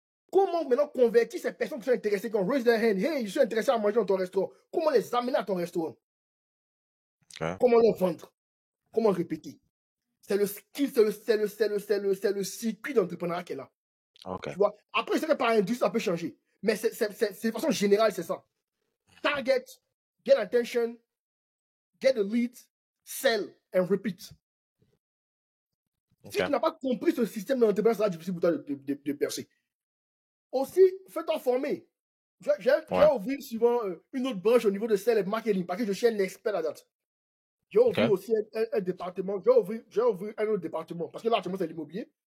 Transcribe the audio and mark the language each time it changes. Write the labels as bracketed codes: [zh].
[fr] Comment maintenant convertir ces personnes qui sont intéressées, qui ont raise their hand, hey, je suis intéressé à manger dans ton restaurant. Comment les amener à ton restaurant? Comment les vendre? Comment répéter? C'est le skill, c'est le circuit d'entrepreneuriat qu'elle a. Tu vois? Après, c'est que par industrie, ça peut changer. Mais c'est de façon générale, c'est ça. [en] Target, get attention, get the lead, sell and repeat. [fr] Si tu n'as pas compris ce système d'entrepreneuriat, ça sera difficile pour toi de percer. Aussi, fais-toi former. J'ai ouvert souvent une autre branche au niveau de sell et marketing parce que je suis un expert là-dedans. J'ai ouvert aussi un département. J'ai ouvert un autre département parce que là, actuellement, c'est l'immobilier.